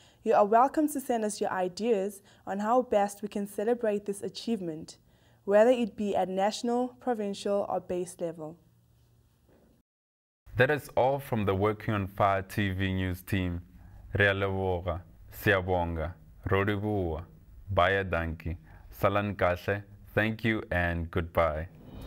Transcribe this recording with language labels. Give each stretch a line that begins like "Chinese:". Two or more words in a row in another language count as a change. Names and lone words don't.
English: You are welcome to send us your ideas on how best we can celebrate this achievement, whether it be at national, provincial, or base level. That is all from the Working on Fire TV news team.
Tswana: Rea leboga,
Zulu: siabonga, roribua,
Afrikaans: baya danki,
Zulu: salan kashe,
English: thank you and goodbye.